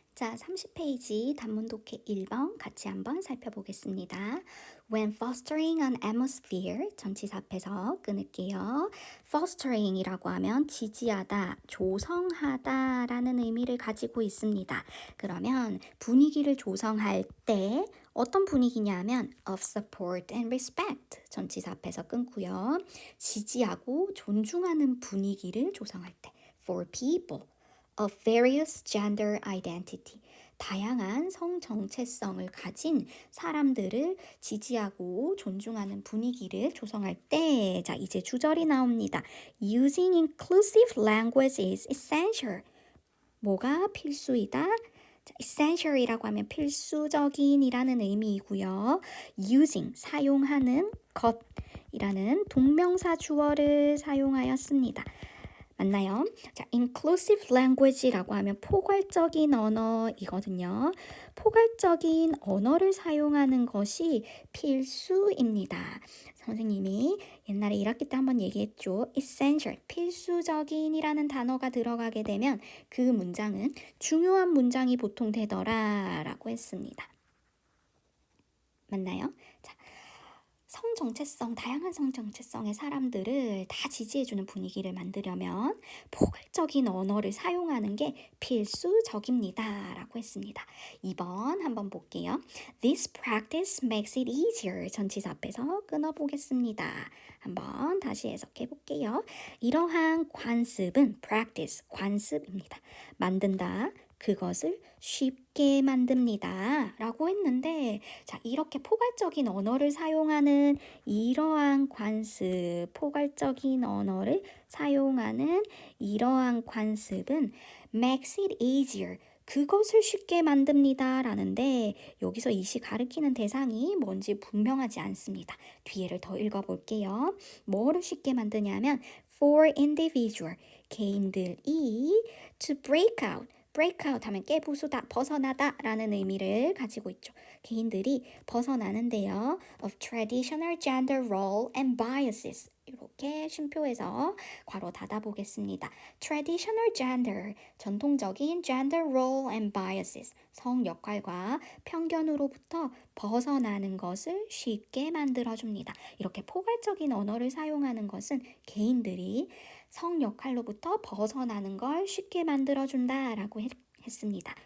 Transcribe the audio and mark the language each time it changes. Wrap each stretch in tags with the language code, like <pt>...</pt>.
<ko>자, 30페이지 단문 독해 1번 같이 한번 살펴보겠습니다.</ko> <en>When fostering an atmosphere,</en> <ko>전치사 앞에서 끊을게요. fostering이라고 하면 지지하다, 조성하다 라는 의미를 가지고 있습니다. 그러면 분위기를 조성할 때 어떤 분위기냐 하면</ko> <en>of support and respect,</en> <ko>전치사 앞에서 끊고요. 지지하고 존중하는 분위기를 조성할 때</ko> <en>for people of various gender identity,</en> <ko>다양한 성 정체성을 가진 사람들을 지지하고 존중하는 분위기를 조성할 때, 자, 이제 주절이 나옵니다.</ko> <en>Using inclusive language is essential.</en> <ko>뭐가 필수이다? 자, essential이라고 하면 필수적인이라는 의미이고요. using, 사용하는 것이라는 동명사 주어를 사용하였습니다. 맞나요? 자, inclusive language라고 하면 포괄적인 언어이거든요. 포괄적인 언어를 사용하는 것이 필수입니다. 선생님이 옛날에 1학기 때 한번 얘기했죠. essential, 필수적인이라는 단어가 들어가게 되면 그 문장은 중요한 문장이 보통 되더라 라고 했습니다. 맞나요? 자, 성정체성, 다양한 성정체성의 사람들을 다 지지해주는 분위기를 만들려면 포괄적인 언어를 사용하는 게 필수적입니다 라고 했습니다. 2번 한번 볼게요.</ko> <en>This practice makes it easier.</en> <ko>전치사 앞에서 끊어보겠습니다. 한번 다시 해석해 볼게요. 이러한 관습은 practice, 관습입니다. 만든다. 그것을 쉽게 만듭니다 라고 했는데, 자, 이렇게 포괄적인 언어를 사용하는 이러한 관습, 포괄적인 언어를 사용하는 이러한 관습은</ko> <en>makes it easier,</en> <ko>그것을 쉽게 만듭니다 라는데, 여기서 이시 가리키는 대상이 뭔지 분명하지 않습니다. 뒤에를 더 읽어볼게요. 뭐를 쉽게 만드냐면</ko> <en>for individual,</en> <ko>개인들이</ko> <en>to break out,</en> <ko>break out 하면 깨부수다, 벗어나다 라는 의미를 가지고 있죠. 개인들이 벗어나는데요.</ko> <en>of traditional gender role and biases,</en> <ko>이렇게 쉼표해서 괄호 닫아 보겠습니다. traditional gender, 전통적인</ko> <en>gender role and biases,</en> <ko>성 역할과 편견으로부터 벗어나는 것을 쉽게 만들어줍니다. 이렇게 포괄적인 언어를 사용하는 것은 개인들이 성 역할로부터 벗어나는 걸 쉽게 만들어준다라고 했습니다.</ko>